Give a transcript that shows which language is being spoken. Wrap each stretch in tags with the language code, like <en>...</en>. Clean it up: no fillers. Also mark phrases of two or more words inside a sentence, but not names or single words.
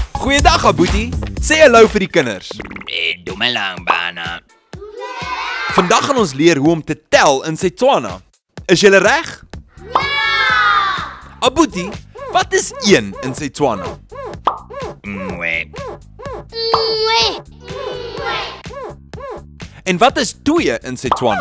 <af>Goeiedag, Aboetie. Sê hallo vir die kinders.</af> <tn>Dumelang bana.</tn> <af>Vandag gaan ons leer hoe om te tel in Setswana. Is julle reg? Ja! Aboetie, wat is 1 in Setswana? Mwe. En wat is 2 in Setswana?</af>